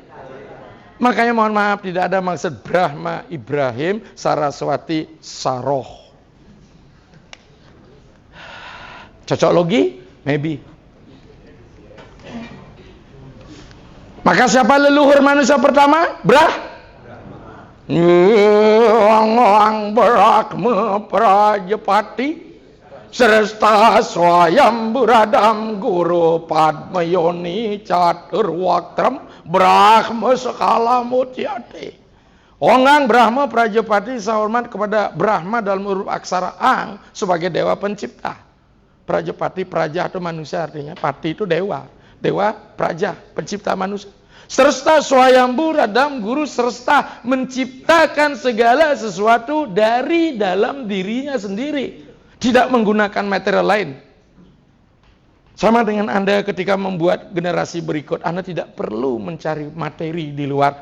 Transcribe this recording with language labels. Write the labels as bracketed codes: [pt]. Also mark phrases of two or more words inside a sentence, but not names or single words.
[id] Makanya mohon maaf tidak ada maksud Brahma Ibrahim, Saraswati Saroh. Cocok logi? Maybe. Maka siapa leluhur manusia pertama? [sa] Brahma Prajapati Seresta Swayamburadam Guru Padmayoni Caturwaktram Brahma Sekala Mutyate. [id] Ongang Brahma Prajapati sahormat kepada Brahma dalam huruf aksara Ang sebagai dewa pencipta. Prajapati, praja itu manusia artinya, pati itu dewa. Dewa praja, pencipta manusia. Serta Swayamburadam Guru serta menciptakan segala sesuatu dari dalam dirinya sendiri. Tidak menggunakan material lain. Sama dengan Anda ketika membuat generasi berikut, Anda tidak perlu mencari materi di luar.